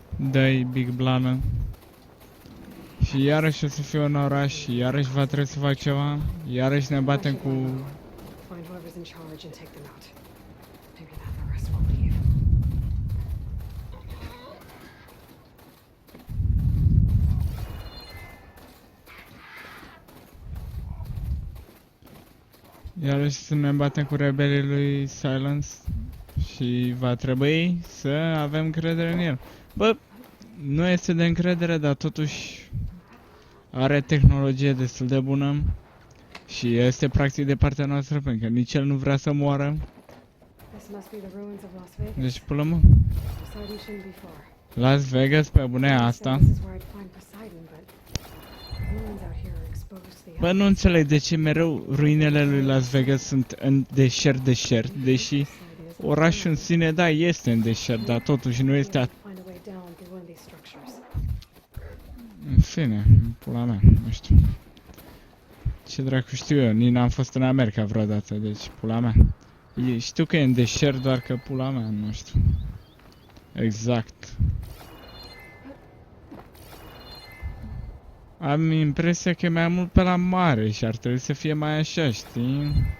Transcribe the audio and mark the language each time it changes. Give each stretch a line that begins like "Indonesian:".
Romanian: Dă-i Big Blană. Și iarăși o să fie un oraș și iarăși va trebui să fac ceva. Iarăși ne batem cu...
English: Find whoever's in charge and take them out. Maybe then the rest will leave.
Romanian: Iarăși să ne batem cu rebelii lui Silence. Și va trebui să avem încredere în el. Bă, nu este de încredere, dar totuși are tehnologie destul de bună. Și este practic de partea noastră, pentru că nici el nu vrea să moară.
English: This must be the ruins of Las Vegas.
Romanian: Deci, până mă,
English: Poseidon shouldn't be far.
Romanian: Las Vegas, pe bune asta.
English: This is where I'd find Poseidon, but the ruins out here are exposed to the
Romanian: Bă, nu înțeleg de ce mereu ruinele lui Las Vegas sunt în deșert, deși orașul în sine, da, este în deșert, dar totuși nu este atât.
English: Find a way down through one of these structures.
Romanian: În fine, pula mea, nu știu. Ce dracu știu eu, nici n-am fost în America vreodată, deci pula mea. Știu că e în deșert, doar că pula mea, nu știu. Exact. Am impresia că e mai mult pe la mare și ar trebui să fie mai așa, știi?